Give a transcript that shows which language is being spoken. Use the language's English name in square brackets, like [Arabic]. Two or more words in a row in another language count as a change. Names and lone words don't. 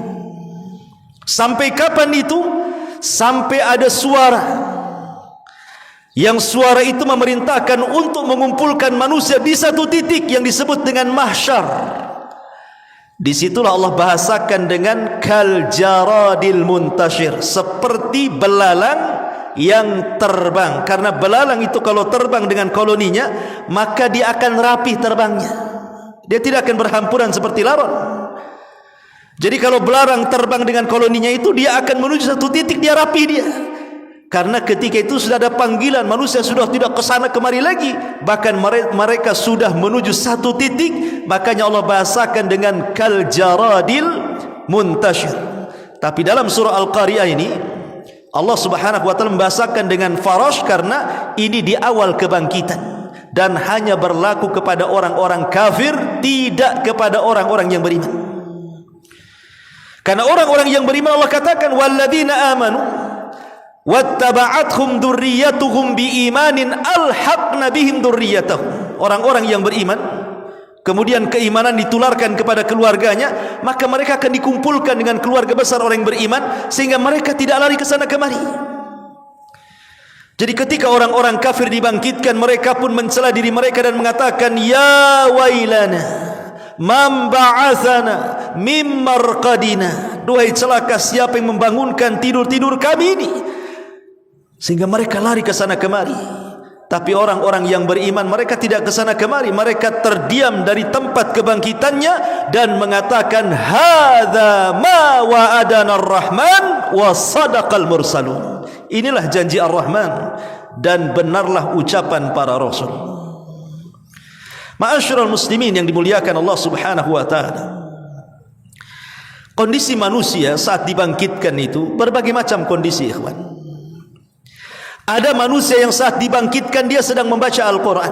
[Indonesian] Sampai kapan itu? Sampai ada suara, yang suara itu memerintahkan untuk mengumpulkan manusia di satu titik yang disebut dengan mahsyar. Disitulah Allah bahasakan dengan [Arabic] كالجراد المنتشر, [Indonesian] seperti belalang yang terbang. Karena belalang itu kalau terbang dengan koloninya, maka dia akan rapih terbangnya, dia tidak akan berhampuran seperti laron. Jadi kalau belalang terbang dengan koloninya itu, dia akan menuju satu titik, dia rapih dia. Karena ketika itu sudah ada panggilan, manusia sudah tidak ke sana kemari lagi, bahkan mereka sudah menuju satu titik. Makanya Allah bahasakan dengan [Arabic] كالجراد المنتشر. [Indonesian] Tapi dalam surah Al-Qari'ah ini, Allah [Arabic] سبحانه وتعالى [Indonesian] membahasakan dengan farash karena ini di awal kebangkitan dan hanya berlaku kepada orang-orang kafir, tidak kepada orang-orang yang beriman. Karena orang-orang yang beriman Allah katakan [Arabic] والذين آمنوا واتبعتهم ذريتهم بإيمان ألحقنا بهم ذريتهم. [Indonesian] Orang-orang yang beriman kemudian keimanan ditularkan kepada keluarganya, maka mereka akan dikumpulkan dengan keluarga besar orang yang beriman sehingga mereka tidak lari ke sana kemari. Jadi ketika orang-orang kafir dibangkitkan, mereka pun mencela diri mereka dan mengatakan [Arabic] يا ويلنا من بعثنا من مرقدنا. [Indonesian] Duhai celaka siapa yang membangunkan tidur-tidur kami ini. Sehingga mereka lari ke sana kemari. Tapi orang-orang yang beriman mereka tidak ke sana kemari, mereka terdiam dari tempat kebangkitannya dan mengatakan [Arabic] هذا ما وعد الرحمن وصدق المرسلون. [Indonesian] Inilah janji Ar-Rahman dan benarlah ucapan para rasul. [Arabic] معاشر المسلمين [Indonesian] yang dimuliakan Allah [Arabic] سبحانه وتعالى. [Indonesian] Kondisi manusia saat dibangkitkan itu berbagai macam kondisi, ikhwan. Ada manusia yang saat dibangkitkan dia sedang membaca Al-Quran.